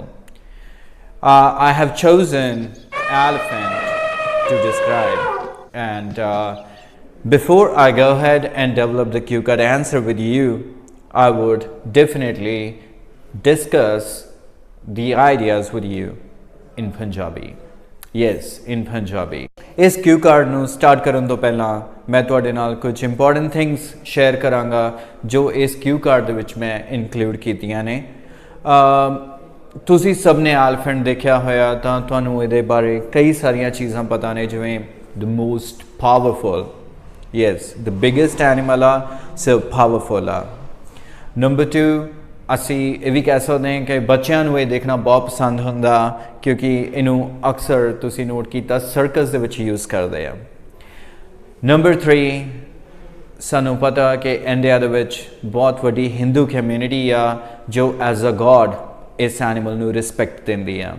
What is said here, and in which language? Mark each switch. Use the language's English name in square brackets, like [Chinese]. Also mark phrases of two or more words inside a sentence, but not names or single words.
[English] I have chosen elephant to describe, and before I go ahead and develop the cue card answer with you, I would definitely discuss the ideas with you in Punjabi. Yes, in Punjabi. [Punjabi] इस [English] cue card [Punjabi] ਨੂੰ ਸਟਾਰਟ ਕਰਨ ਤੋਂ ਪਹਿਲਾਂ ਮੈਂ ਤੁਹਾਡੇ ਨਾਲ ਕੁਝ [English] important things [Punjabi] ਸ਼ੇਅਰ ਕਰਾਂਗਾ ਜੋ ਇਸ [English] cue card [Punjabi] ਦੇ ਵਿੱਚ ਮੈਂ ਇਨਕਲੂਡ ਕੀਤੀਆਂ ਨੇ। ਤੁਸੀਂ ਸਭ ਨੇ ਐਲੀਫੈਂਟ ਦੇਖਿਆ ਹੋਇਆ ਤਾਂ ਤੁਹਾਨੂੰ ਇਹਦੇ ਬਾਰੇ ਕਈ ਸਾਰੀਆਂ ਚੀਜ਼ਾਂ ਪਤਾ ਨੇ, ਜਿਵੇਂ [English] the most powerful Yes, the biggest animal [Punjabi] ਆ [English] so powerful [Punjabi] ਆ। ਨੰਬਰ 2 ਅਸੀਂ ਇਹ ਵੀ ਕਹਿ ਸਕਦੇ ਹਾਂ ਕਿ ਬੱਚਿਆਂ ਨੂੰ ਇਹ ਦੇਖਣਾ ਬਹੁਤ ਪਸੰਦ ਹੁੰਦਾ ਕਿਉਂਕਿ ਇਹਨੂੰ ਅਕਸਰ ਤੁਸੀਂ ਨੋਟ ਕੀਤਾ ਸਰਕਸ ਦੇ ਵਿੱਚ ਯੂਜ਼ ਕਰਦੇ ਆ। ਨੰਬਰ 3 ਸਾਨੂੰ ਪਤਾ ਕਿ ਇੰਡੀਆ ਦੇ ਵਿੱਚ ਬਹੁਤ ਵੱਡੀ ਹਿੰਦੂ ਕਮਿਊਨਿਟੀ ਆ ਜੋ [English] as a god [Punjabi] ਇਸ ਐਨੀਮਲ ਨੂੰ ਰਿਸਪੈਕਟ ਦਿੰਦੀ ਆ।